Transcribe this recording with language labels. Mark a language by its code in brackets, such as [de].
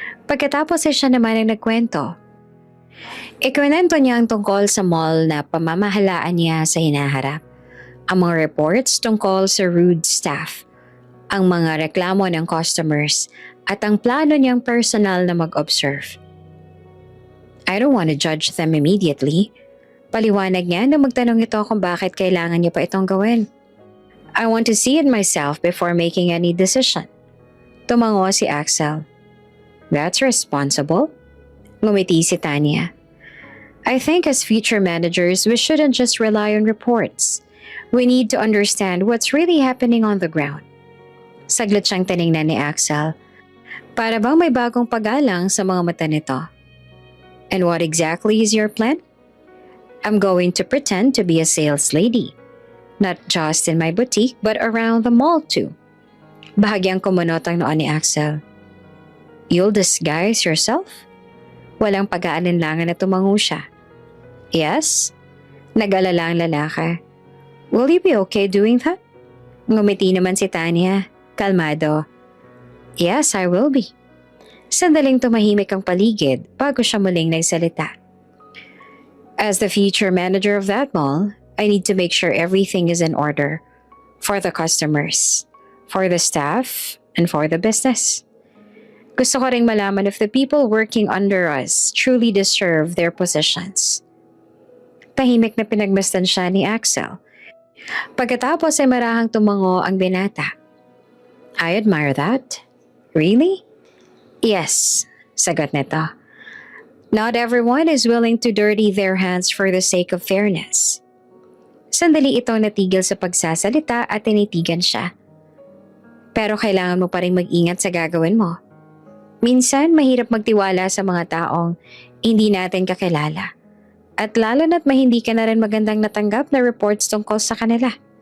[tl] Pagkatapos ay siya naman ang nagkwento. Ikwento niya ang tungkol sa mall na pamamahalaan niya sa hinaharap. Ang mga reports tungkol sa rude staff, ang mga reklamo ng customers, at ang plano niyang personal na mag-observe. [en] I don't want to judge them immediately. [tl] Paliwanag niya na magtanong ito kung bakit kailangan niya pa itong gawin. [en] I want to see it myself before making any decision. [tl] Tumango si Axel. [en] That's responsible. [tl] Ngumiti si Tanya. [en] I think as future managers, we shouldn't just rely on reports. We need to understand what's really happening on the ground. [tl] Saglit siyang tiningnan ni Axel. Para bang may bagong pag-alang sa mga mata nito. [en] And what exactly is your plan? I'm going to pretend to be a sales lady. Not just in my boutique but around the mall too. [tl] Bahagyang kumunot ang noon ni Axel. [en] You'll disguise yourself? [tl] Walang pag-aalinlangan na tumango siya. [en] Yes? [tl] Nag-alala ang lalaki. [en] Will you be okay doing that? [tl] Ngumiti naman si Tanya. Kalmado. [en] Yes, I will be. [tl] Sandaling tumahimik ang paligid bago siya muling nagsalita. [en] As the future manager of that mall, I need to make sure everything is in order. For the customers, for the staff, and for the business. [tl] Gusto ko ring malaman [en] if the people working under us truly deserve their positions. [tl] Tahimik na pinagmasdan siya ni Axel. Pagkatapos ay marahang tumango ang binata. [en] I admire that. Really? Yes, [tl] sagot nito. [en] Not everyone is willing to dirty their hands for the sake of fairness. [tl] Sandali itong natigil sa pagsasalita at tinitigan siya. Pero kailangan mo pa rin mag-ingat sa gagawin mo. Minsan, mahirap magtiwala sa mga taong hindi natin kakilala. At lalo na't hindi ka na rin magandang natanggap na reports tungkol sa kanila.